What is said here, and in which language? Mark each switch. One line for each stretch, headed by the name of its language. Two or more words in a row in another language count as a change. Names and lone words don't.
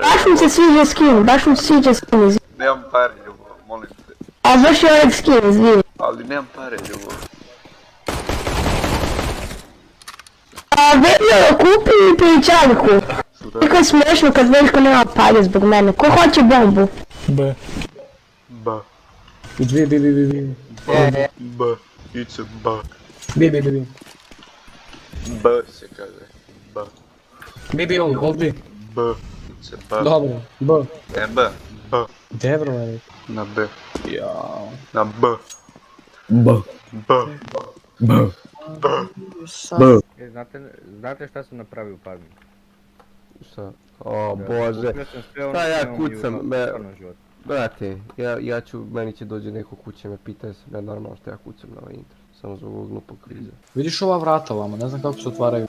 Bosnian: Baš mi se sviđa skin, baš mi se sviđa skin. Nemam pare, Ljubav, molim te. A baš je ovaj skin, izvini. Ali nemam pare, Ljubav. A Veljko, kupi mi pićanku. Kako je smiješno kad Veljko nema palje zbog mene. Ko hoće bombu? B. Ba. Bi.
English: Ba. It's a ba.
Bosnian: Bi. Ba se kaže. Ba. Bi, ovdje.
English: Ba. It's a ba.
Bosnian: Dobro, B. Ne ba. Ba. Dobro je. Na B. Jao. Na B. B. Ba. B. Ba. B. Znate šta sam napravio u Palmi? Šta? O bože. Šta ja kucam, brate, meni će dođe neko kuće me pita se ne normalno što ja kucam na ovaj internet, samo zbog ovog glupog kriza. Vidiš ova vrata ovamo, ne znam kako se otvaraju.